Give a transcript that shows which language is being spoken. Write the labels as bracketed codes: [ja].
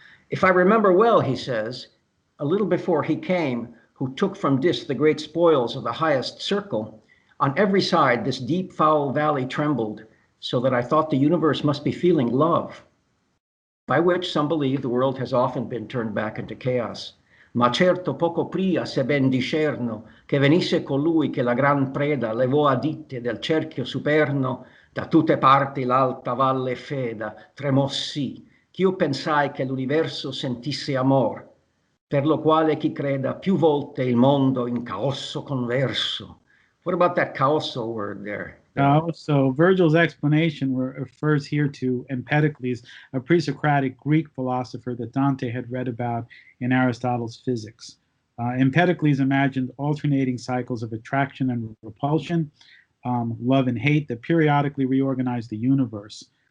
[en] "If I remember well," he says, "a little before he came, who took from Dis the great spoils of the highest circle, on every side this deep foul valley trembled, so that I thought the universe must be feeling love, by which some believe the world has often been turned back into chaos. [it] Ma certo poco pria se ben discerno che venisse colui che la gran preda levò a ditte del cerchio superno, da tutte parti l'alta valle feda tremò sì, ch'io pensai che l'universo sentisse amor, per lo quale chi creda più volte il mondo in caosso converso." [en] What about that caosso word there? So Virgil's explanation refers here to Empedocles, a pre-Socratic Greek philosopher that Dante had read about in Aristotle's Physics. Empedocles imagined alternating cycles of attraction and repulsion, love and hate that periodically reorganized the universe.